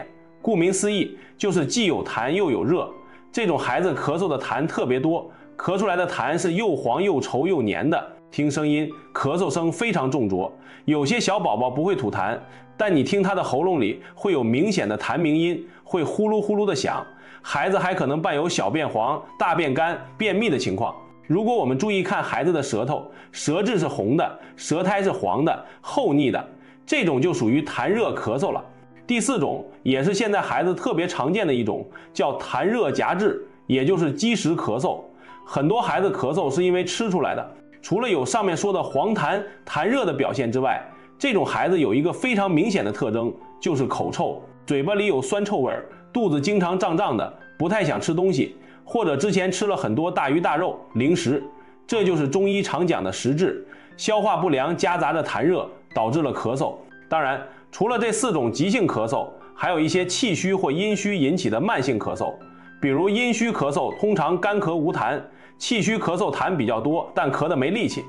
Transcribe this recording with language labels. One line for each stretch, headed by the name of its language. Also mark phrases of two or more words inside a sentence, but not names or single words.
Chinese: 顧名思義，就是既有痰又有熱。這種孩子咳嗽的痰特別多，咳出來的痰是又黃又稠又黏的，聽聲音咳嗽聲非常重濁。有些小寶寶不會吐痰，但你聽他的喉嚨裡会有明顯的痰鳴音，會呼嚕呼嚕的響。孩子還可能伴有小便黃、大便乾、便秘的情況。如果我們注意看孩子的舌頭，舌質是紅的，舌苔是黄的、厚膩的，這種就屬於痰熱咳嗽了。第4種也是現在孩子特別常見的一種，叫痰熱夾滯，也就是積食咳嗽。很多孩子咳嗽是因為吃出來的，除了有上面說的黃痰、痰熱的表現之外，這種孩子有一個非常明顯的特徵，就是口臭，嘴巴裡有酸臭味，肚子經常脹脹的，不太想吃東西，或者之前吃了很多大魚大肉、零食，這就是中医常講的實質，消化不良夾雜着痰熱，導致了咳嗽。當然，除了這4種急性咳嗽，還有一些氣虛或陰虛引起的慢性咳嗽。比如陰虛咳嗽通常乾咳無痰，氣虛咳嗽痰比較多，但咳得沒力氣。